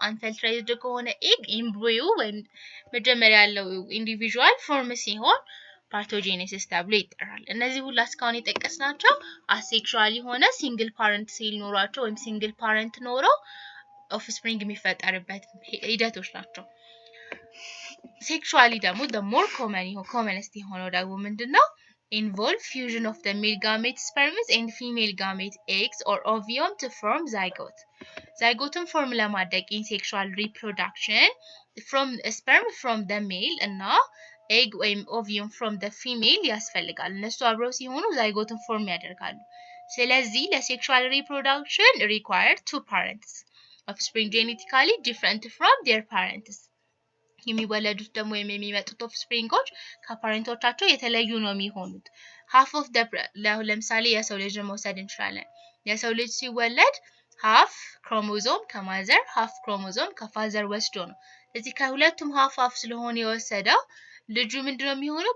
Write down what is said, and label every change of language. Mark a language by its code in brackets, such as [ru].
[am] አንፈልትራይዝድ ከሆነ ኤግ ኤምብሪዮ ወይም መጀመሪያ ያለው ኢንዲቪጁዋል ፎርም ሲሆን ፓቶጄኔሲስ ተብሎ ይጠራል። እነዚህ ሁሉ እስካሁን የጠቀስናቸው አሴክሹዋል የሆነ ሲንግል ፓረንት ሴል ኖሯቸው ወይም ሲንግል ፓረንት ኖረው ኦፍስፕሪንግ የሚፈጠርበት ሂደቶች ናቸው። ሴክሹዋሊ ደግሞ [en] the more commonest [am] የሆነው ደግሞ ምንድነው? [en] involve fusion of the male gamete sperms and female gamete eggs or ovum to form zygote. [am] zygote form ለማድረግ [en] in sexual reproduction from sperm from the male [am] እና egg ወይም ovum [en] from the female [am] ያስፈልጋል። እነሱ አብረው ሲሆኑ zygote form ያደርጋሉ። ስለዚህ ለሴክሹዋል reproduction [en] required two parents. offspring genetically different from their parents. [am] የሚወለዱት ደግሞ የሚመጡት ኦፍስፕሪንጎች ከፓረንቶቻቸው የተለዩ ነው የሚሆኑት። [en] half of the [am] ለምሳሌ የሰው ልጅ መውሰድ እንችላለን። የሰው ልጅ ሲወለድ half ክሮሞዞም ከማዘር half ክሮሞዞም ከፋዘር ወስዶ ነው። ስለዚህ ከሁለቱም half ስለሆነ የወሰደው ልጁ ምንድነው የሚሆነው?